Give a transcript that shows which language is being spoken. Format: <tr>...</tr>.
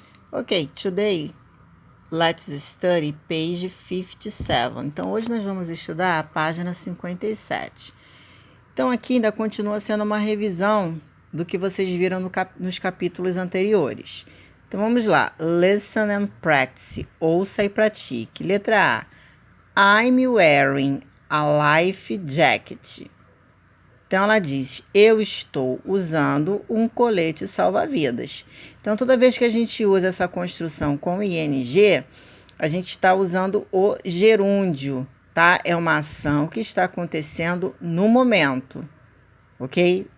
<en>Ok, today let's study page 57.</en> <pt>Então, hoje nós vamos estudar a página 57. Então, aqui ainda continua sendo uma revisão do que vocês viram nos capítulos anteriores. Então, vamos lá.</pt> <en>Listen and practice.</en> <pt>Ouça e pratique. Letra A.</pt> <en>I'm wearing a life jacket.</en> <pt>Então, ela diz, eu estou usando um colete salva-vidas. Então, toda vez que a gente usa essa construção com ing, a gente está usando o gerúndio, tá? É uma ação que está acontecendo no momento, ok?</pt>